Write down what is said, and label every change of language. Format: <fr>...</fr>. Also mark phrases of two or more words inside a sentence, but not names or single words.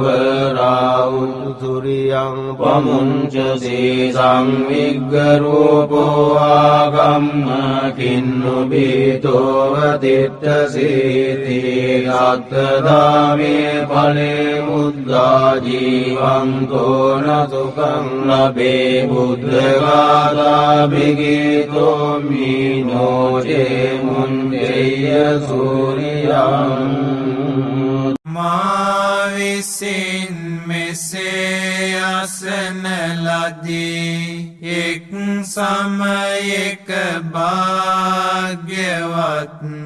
<pi>වරාහු සුරියං පමුංචසී සංවිග්ග රූපෝ ආගම්ම කින්නු බීතෝ වතිට්ඨසීති අත්තදාමේ ඵලේ මුද්දා ජීවන්තෝ නසුඛං ලබේ බුද්ධඝාතා භිගීතෝ මීනෝ චේ මුංජය සූරියං</pi> <si>මා විසින් මෙසේ අසන ලදී එක් සමයක භාග්‍යවත්</si>